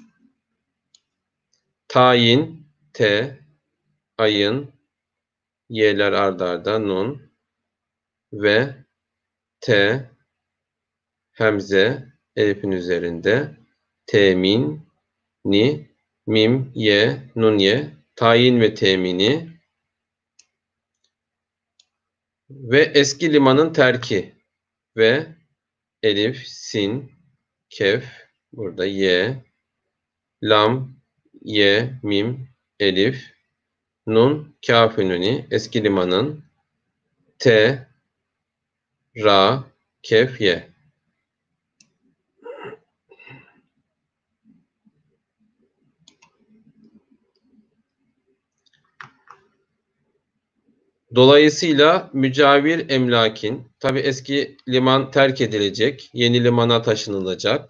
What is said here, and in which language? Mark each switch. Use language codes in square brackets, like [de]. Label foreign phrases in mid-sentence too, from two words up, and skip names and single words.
[tr] tayin, te, ayın, y'ler ard arda, nun ve te, hemze, elifin üzerinde, temin, ni, mim, ye, nun, ye, tayin ve temini ve eski limanın terki ve elif, sin, kef, burada ye, lam, ye, mim, elif, nun, kâfinuni, eski limanın, te, ra, kef, ye. Dolayısıyla mücavir emlakin, tabi eski liman terk edilecek, yeni limana taşınılacak.